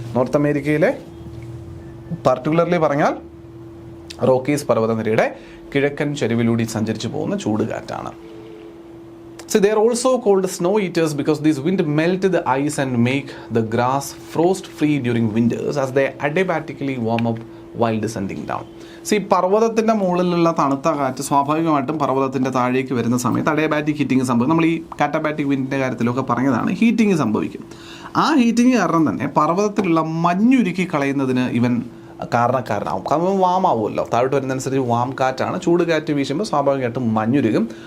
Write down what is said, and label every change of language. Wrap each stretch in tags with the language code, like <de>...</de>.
<ml>North അമേരിക്കയിലെ particularly പറഞ്ഞാൽ Rockies പർവ്വതനിരയുടെ കിഴക്കൻ ചരിവിലൂടെ സഞ്ചരിച്ചു പോകുന്ന ചൂടുകാറ്റാണ്.</ml> <en>So they are also called snow eaters because these wind melt the ice and make the grass frost free during winters as they adiabatically warm up while descending down.</en> <ml>പർവ്വതത്തിൻ്റെ മുകളിലുള്ള തണുത്ത കാറ്റ് സ്വാഭാവികമായിട്ടും പർവ്വതത്തിൻ്റെ താഴേക്ക് വരുന്ന സമയത്ത് അഡിയാബാറ്റിക് ഹീറ്റിംഗ് സംഭവിക്കും. നമ്മൾ ഈ കാറ്റാബാറ്റിക് വിൻഡിൻ്റെ കാര്യത്തിലൊക്കെ പറഞ്ഞതാണ്. ഹീറ്റിംഗ് സംഭവിക്കും. ആ ഹീറ്റിംഗ് കാരണം തന്നെ പർവ്വതത്തിലുള്ള മഞ്ഞുരുക്കി കളയുന്നതിന് ഇവൻ കാരണക്കാരനാവും. കാരണം വാമാവുമല്ലോ, താഴോട്ട് വരുന്നതനുസരിച്ച് വാം കാറ്റാണ്. ചൂട് കാറ്റ് വീശുമ്പോൾ സ്വാഭാവികമായിട്ടും മഞ്ഞുരുകും.</ml>